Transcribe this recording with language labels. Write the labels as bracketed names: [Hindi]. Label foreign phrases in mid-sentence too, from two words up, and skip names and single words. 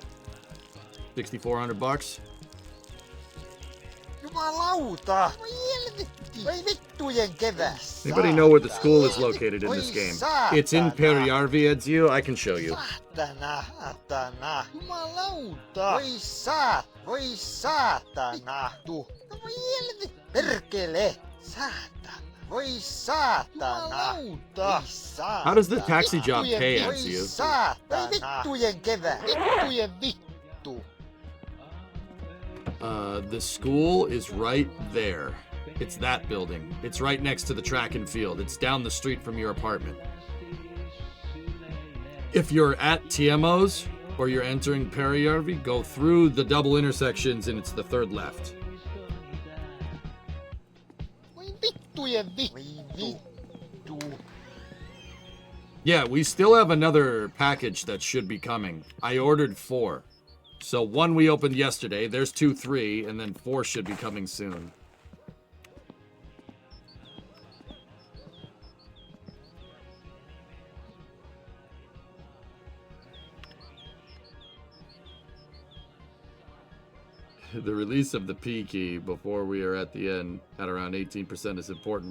[English] $6,400? [Finnish] Jumalauta! Voi helvetti! Voi vittujen keväs! [English] Anybody know where the school is located in this game? It's in Perijärvi, Edzio. I can show you. [Finnish] Saatana! Jumalauta! Voi saatana! Vittu! No voi helvetti! Perkele! Saatana! Voi saatana! Jumalauta! [English] How does the taxi job pay, [Finnish] Voi [English] Edzio? [Finnish] saatana! Vittujen keväs! Vittujen vittu! [English] The school is right there. It's that building. It's right next to the track and field. It's down the street from your apartment. If you're at TMO's or you're entering Perijärvi, go through the double intersections and it's the third left. [Finnish] Voi vittujen vittu! [English] Yeah, we still have another package that should be coming. I ordered 4. So 1 we opened yesterday, there's 2, 3, and then 4 should be coming soon. The release of the P key before we are at the end at around 18% is important.